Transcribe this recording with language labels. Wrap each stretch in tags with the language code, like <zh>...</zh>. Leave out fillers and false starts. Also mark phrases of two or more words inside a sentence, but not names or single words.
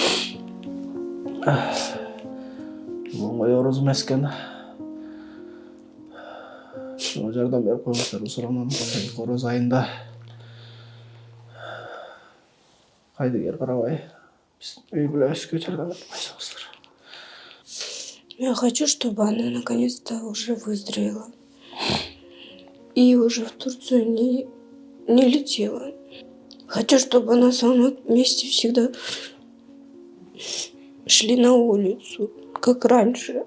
<ky>Оңой ороз эмес экен. Ошо жардам берип коюңуздар, суранам. Ороз айында кайдыгер карабай үй бүлөбүзгө жардам берип койсоңуздар.</ky> <ru>Я хочу, чтобы она наконец-то уже выздоровела. И уже в Турцию не летела. Хочу, чтобы она со мной вместе всегда шли на улицу, как раньше.</ru>